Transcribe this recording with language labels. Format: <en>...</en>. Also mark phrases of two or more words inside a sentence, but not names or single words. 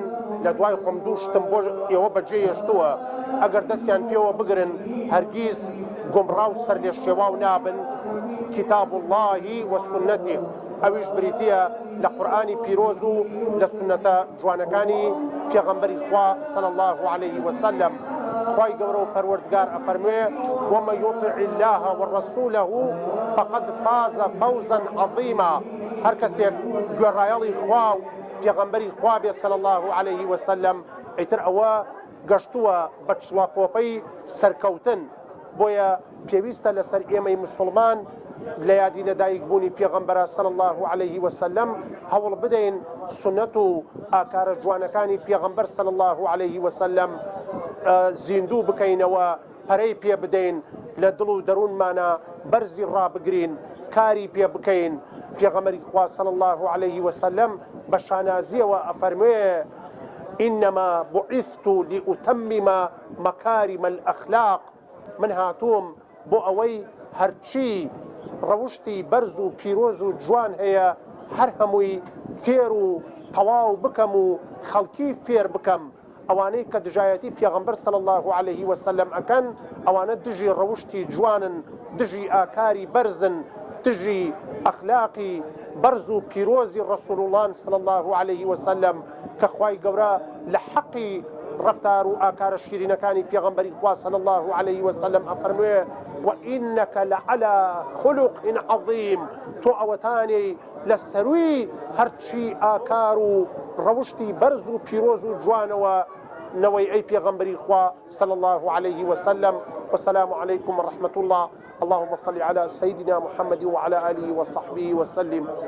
<ckb>لە دوای خۆم دوو شتم بۆ ئێوە بەجێ هێشتووە ئەگەر دەستیان پێوە بگرن هەرگیز گومڕاو سەر لێ شێواو نابن</ckb> <ar>کتاب الله وسنته</ar> <ckb>ئەویش بریتیە لە قورئانی پیرۆز و لە سنەتە جوانەکانی پێغەمبەری خوا</ckb> <ar>صلی الله عليه وسلم</ar> <ckb>خوای گەورە و پەروەردگار ئەفەرموێ</ckb> <ar>ومن يطع الله ورسوله فقد فاز فوزا عظيما</ar> <ckb>هەر کەسێک گوێڕایەڵی خوا و پێغەمبەری خوا بێ</ckb> <ar>صلی الله عليه وسلم</ar> <ckb>ئیتر ئەوە گەشتووە بە چڵاپۆپەی سەرکەوتن بۆیە پێویستە لەسەر ئێمەی مسلمان لە یادی لەدایکبوونی پێغەمبەر</ckb> <ar>صلی الله عليه وسلم</ar> <ckb>هەوڵ بدەین سنەت و ئاکارە جوانەکانی پێغەمبەر</ckb> <ar>صلی الله عليه وسلم</ar> <ckb>زیندوو بکەینەوە پەرەی پێ بدەین لە دڵ و دەروونمانە بەرزی ڕابگرین کاری پێ بکەین پێغەمبەری خوا</ckb> <ar>صلی الله عليه وسلم</ar> <ckb>بە شانازیەوە ئەفەرموێ</ckb> <ar>إنما بعثت لأتمم مكارم الأخلاق</ar> <ckb>من هاتوم بۆ ئەوەی هەرچی ڕەوشتی بەرز و پیرۆز و جوان هەیە هەر هەمووی تێر و تەواو بکەم و خەڵکی فێر بکەم ئەوانەی کە دژایەتی پێغەمبەر</ckb> <ar>صلی الله عليه وسلم</ar> <ckb>ئەکەن ئەوانە دژی ڕەوشتی جوانن دژی ئاکاری بەرزن دژی ئەخلاقی بەرز و پیرۆزی</ckb> <ar>ڕەسوول الله صلی الله عليه وسلم</ar> <ckb>کە خوای گەورە لە حەقی ڕفتار و ئاکارە شیرینەکانی پێغەمبەری خوا</ckb> <ar>صلی الله عليه وسلم</ar> <ckb>ئەفەرموێ</ckb> <ar>وإنك لعلى خلق عظيم</ar> <ckb>تو ئەوەتانی لە سەروی هەرچی ئاکار و ڕەوشتی بەرز و پیرۆز و جوانەوە نەوەی ئەی پێغەمبەری خوا</ckb> <ar>صلی الله عليه وسلم والسلام عليكم ورحمة الله اللهم صل على سيدنا محمد وعلى آله وصحبه وسلم</ar>